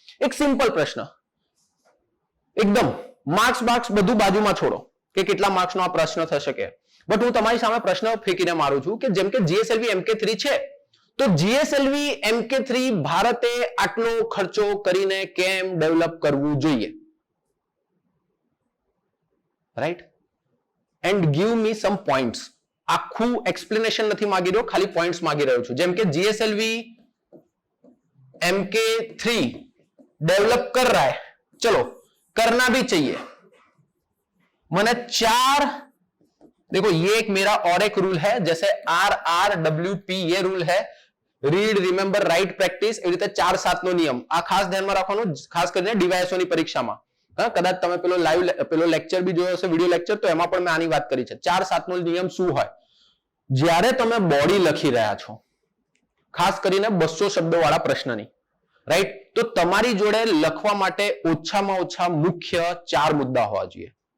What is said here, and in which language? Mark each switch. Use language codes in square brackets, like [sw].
[gu] એક સિમ્પલ પ્રશ્ન, એકદમ માર્ક્સ બધું બાજુમાં છોડો કે કેટલા માર્ક્સનો આ પ્રશ્ન થશે કે, બટ હું તમારી સામે પ્રશ્ન ફેંકીને મારું છું કે જેમ કે જીએસએલવી MK3 છે, તો જીએસએલવી MK3 ભારતે આટલો ખર્ચો કરીને કેમ ડેવલપ કરવું જોઈએ, right? And give me sum points. આખું એક્સપ્લેનેશન નથી માંગી રહ્યો, ખાલી પોઈન્ટ્સ માંગી રહ્યો છું. [hi] જેમ કે जीएसएलवी MK3 डेवलप कर रहा है, चलो करना भी चाहिए. मैंने 4, देखो ये एक मेरा और एक रूल है, जैसे RRWP ये रूल है, રીડ, રિમેમ્બર, રાઇટ, પ્રેક્ટિસ, [gu] એ રીતે 4-7 નો નિયમ. આ ખાસ ધ્યાનમાં રાખવાનું, ખાસ કરીને ડીવાયએસઓ ની પરીક્ષામાં. કદાચ તમે પેલો લેક્ચર બી જોયો હશે, વિડીયો લેક્ચર, તો એમાં પણ મેં આની વાત કરી છે. 4-7 નો નિયમ શું હોય? જ્યારે તમે બોડી લખી રહ્યા છો, ખાસ કરીને 200 શબ્દો વાળા પ્રશ્નની, રાઈટ, તો તમારી જોડે લખવા માટે ઓછામાં ઓછા મુખ્ય 4 મુદ્દા હોવા જોઈએ.